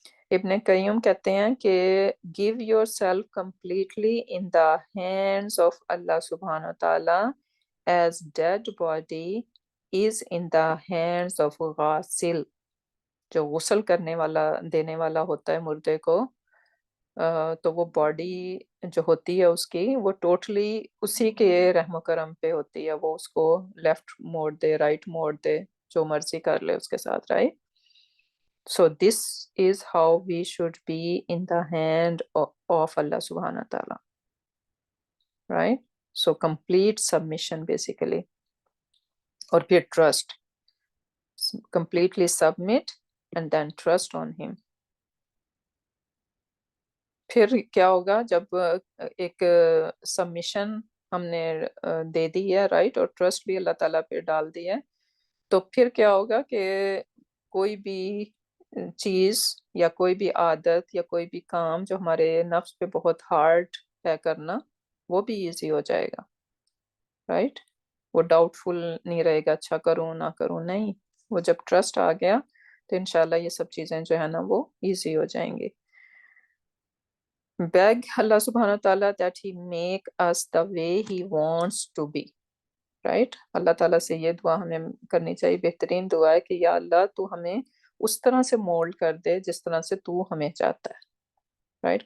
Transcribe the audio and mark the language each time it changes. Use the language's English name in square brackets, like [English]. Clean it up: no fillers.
[English] Ibn Qayyum [Hindi] कहते हैं कि [English] give yourself completely in the hands of Allah subhanahu wa ta'ala as dead body is in the hands of ghasil. [Hindi] जो गुसल करने वाला देने वाला होता है मुर्दे को, तो वो बॉडी जो होती है उसकी वो टोटली उसी के रहम करम पे होती है, वो उसको लेफ्ट मोड़ दे राइट मोड़ दे, जो मर्जी कर ले उसके साथ, right? [English] So this is how we should be in the hand of Allah subhanahu wa ta'ala, right? So complete submission basically, [Hindi] और फिर [English] trust, completely submit and then trust on him. [Hindi] फिर क्या होगा जब एक सबमिशन हमने दे दी है, राइट, और ट्रस्ट भी अल्लाह ताला पे डाल दी है, तो फिर क्या होगा कि कोई भी चीज़ या कोई भी आदत या कोई भी काम जो हमारे नफ्स पे बहुत हार्ड है करना, वो भी इजी हो जाएगा, राइट? वो डाउटफुल नहीं रहेगा, अच्छा करूँ ना करूँ, नहीं, वो जब ट्रस्ट आ गया तो इंशाल्लाह ये सब चीज़ें जो है ना वो इजी हो जाएंगी. [English] Beg Allah subhanahu wa ta'ala that he make us the way he wants to be, right? [Hindi] अल्लाह ताला से ये दुआ हमें करनी चाहिए, बेहतरीन दुआ है कि या अल्लाह तू हमें उस तरह से मोल्ड कर दे जिस तरह से तू हमें चाहता है, राइट?